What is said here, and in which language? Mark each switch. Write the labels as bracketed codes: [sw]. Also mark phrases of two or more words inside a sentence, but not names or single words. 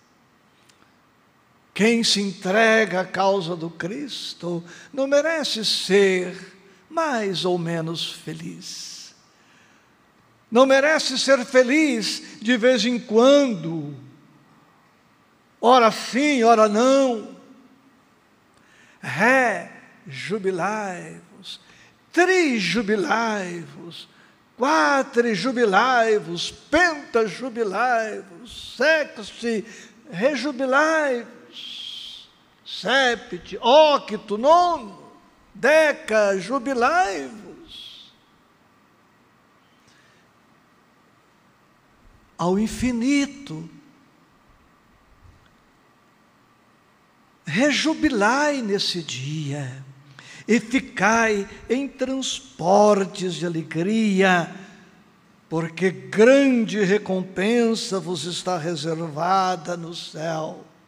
[pt] Quem se entrega à causa do Cristo não merece ser mais ou menos feliz. Não merece ser feliz de vez em quando, ora sim, ora não. Rejubilai-vos, trijubilai-vos, quadrijubilai-vos, pentajubilai-vos, sexte rejubilai-vos, [la] septe, octo, nono, deca, [pt] jubilai-vos. Ao infinito, rejubilai nesse dia e ficai em transportes de alegria, porque grande recompensa vos está reservada no céu,